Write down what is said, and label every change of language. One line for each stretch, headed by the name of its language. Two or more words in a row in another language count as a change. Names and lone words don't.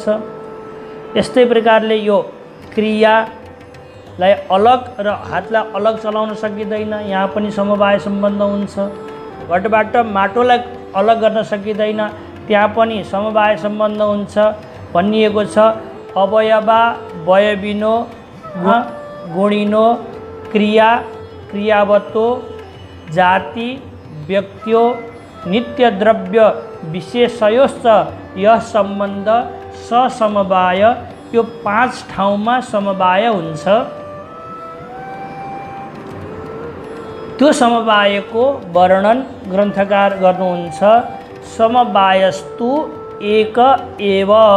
Nepali: यस्तै प्रकारले यो क्रियालाई अलग र हातलाई अलग चलाउन सकिँदैन, यहाँ पनि समवाय सम्बन्ध हुन्छ। घटबाट माटोलाई अलग गर्न सकिँदैन, त्यहाँ पनि समवाय सम्बन्ध हुन्छ। भनिएको छ,
Sanskrit: अवयवा वयविनो गुणिनो क्रिया क्रियावतो जाति व्यक्त्यो नित्य द्रव्य विशेषयोश्च यह सम्बन्ध ससमवाय।
Nepali: यो 5 ठाउँमा समवाय हुन्छ। त्यो समवायको वर्णन ग्रन्थकार गर्नुहुन्छ।
Sanskrit: समवायस्तु एक एव।